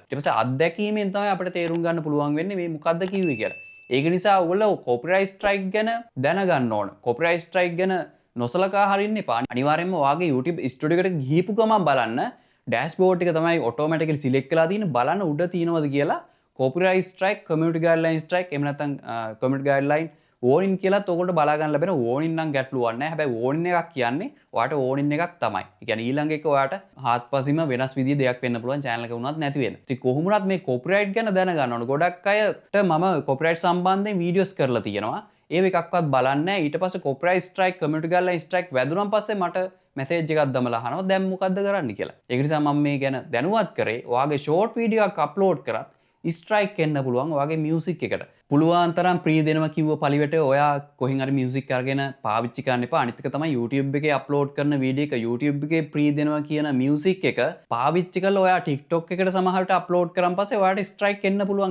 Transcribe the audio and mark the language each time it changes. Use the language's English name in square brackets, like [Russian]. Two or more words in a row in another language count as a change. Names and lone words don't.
[Sinhala] ඊට පස්සේ අත්දැකීමෙන් තමයි අපිට තේරුම් ගන්න පුළුවන් වෙන්නේ මේ මොකද්ද කිව්වේ කියලා. ඒක නිසා ඔයගොල්ලෝ [English] copyright strike [Sinhala] ගැන දැනගන්න ඕන. [English] copyright strike [Sinhala] ගැන නොසලකා හරින්න එපා. අනිවාර්යයෙන්ම ඔයාගේ [English] YouTube studio [Sinhala] එකට ගිහිපු ගමන් බලන්න ඩෑෂ්බෝඩ් එක තමයි [English] automatically select [Sinhala] කරලා තියෙන බලන්න උඩ තියෙනවද කියලා [English] copyright strike, community guideline strike, [Sinhala] එහෙම නැත්නම් [English] community guideline warning [Sinhala] කියලා ඔයගොල්ලෝ බලා ගන්න ලැබෙන warning නම් ගැටලුවක් නැහැ. හැබැයි warning එකක් කියන්නේ ඔයාට warning එකක් තමයි. ඒ කියන්නේ ඊළඟ එක ඔයාට හාත්පසින්ම වෙනස් විදිහේ දෙයක් වෙන්න පුළුවන් channel එක වුණත් නැති වෙන. ඉතින් කොහොමුණත් මේ copyright ගැන දැනගන්න ඕන. ගොඩක් අයට මම copyright සම්බන්ධයෙන් videos කරලා තියෙනවා. ඒව එකක්වත් බලන්නේ නැහැ. ඊට පස්සේ [English] copyright strike, community guideline strike [Sinhala] වැදුනන් පස්සේ මට message එකක් දමලා අහනවා දැන් මොකද්ද කරන්න කියලා. ඒක නිසා මම මේ ගැන දැනුවත් කරේ. ඔයාගේ [English] short video [Sinhala] එකක් upload කරත් ස්ට්‍රයික් එන්න පුළුවන් ඔයාගේ මියුසික් එකට. පුළුවන් තරම් ප්‍රී දෙනවා කිව්ව පළිවෙට ඔයා කොහෙන් හරි මියුසික් අරගෙන පාවිච්චි කරන්න එපා. අනිත් එක තමයි YouTube එකේ අප්ලෝඩ් කරන වීඩියෝ එක YouTube එකේ ප්‍රී දෙනවා කියන මියුසික් එක පාවිච්චි කරලා ඔයා TikTok එකට සමහරවිට අප්ලෝඩ් කරන් පස්සේ ඔයාට ස්ට්‍රයික් එන්න පුළුවන්.